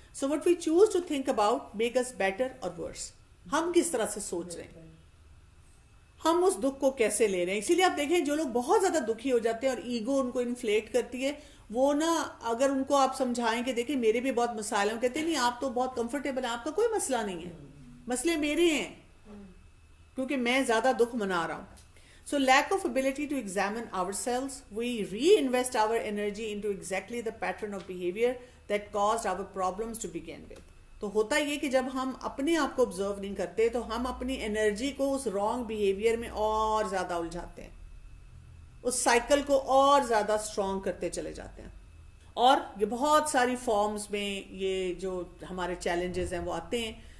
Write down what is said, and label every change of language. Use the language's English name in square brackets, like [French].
[English] So what we choose to think about make us better or worse. [Urdu] ہم کس طرح سے سوچ رہے ہیں, ہم اس دکھ کو کیسے لے رہے ہیں. اسی لیے آپ دیکھیں جو لوگ بہت زیادہ دکھی ہو جاتے ہیں اور ایگو ان کو انفلیٹ کرتی ہے, وہ نا اگر ان کو آپ سمجھائیں کہ دیکھیں میرے بھی بہت مسائل ہیں, کہتے ہیں نہیں آپ تو بہت کمفرٹیبل ہیں, آپ کا کوئی مسئلہ نہیں ہے, مسئلے میرے ہیں کیونکہ میں زیادہ دکھ منا رہا ہوں. [English] So lack of ability to examine ourselves, we reinvest our energy into exactly the pattern of behavior that caused our problems to begin with. [Urdu] تو ہوتا یہ کہ جب ہم اپنے آپ کو observe نہیں کرتے تو ہم اپنی انرجی کو اس رانگ بیہیویئر میں اور زیادہ الجھاتے ہیں, اس سائیکل کو اور زیادہ اسٹرانگ کرتے چلے جاتے ہیں. اور یہ بہت ساری فارمز میں یہ جو ہمارے چیلنجز ہیں وہ آتے ہیں.